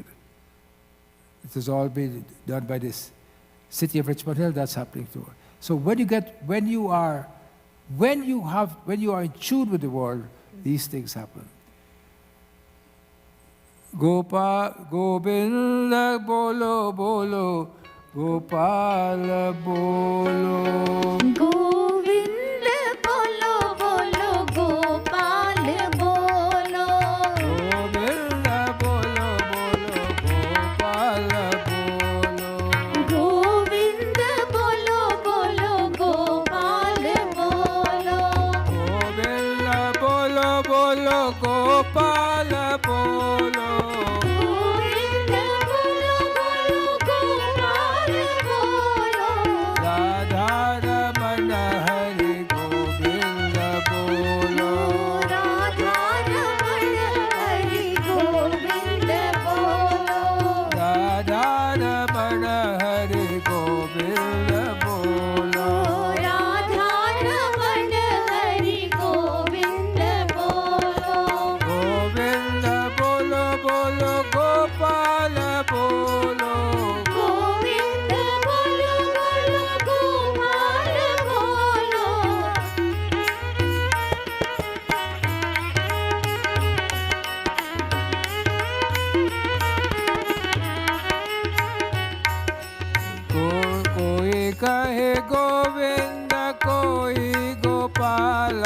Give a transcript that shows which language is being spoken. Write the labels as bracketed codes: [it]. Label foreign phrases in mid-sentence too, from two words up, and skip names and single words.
[en] It has all been done by this city of Richmond Hill. That's happening too. So when you are in tune with the world, these things happen. [hi] गोविंदा बोलो बोलो, गोपाला बोलो. गोविंदा बोलो बोलो, गोपाल बोलो. गोविंदा बोलो बोलो, गोपाला बोलो. गोविंदा बोलो बोलो, गोपाल बोलो. गोविंदा बोलो बोलो, गोपाला बोलो. गोविंदा बोलो बोलो, गोपाल बोलो. राधा रमण हरि गोविंदा बोलो. राधा रमण हरि गोविंदा बोलो. राधा रमण हरि गोविंदा बोलो. राधा रमण हरि गोविंदा बोलो. गोविंदा बोलो बोलो, गोपाला बोलो. गोविंदा बोलो बोलो, गोपाल बोलो. कोई कहे गोविंदा, कोई गोपाला.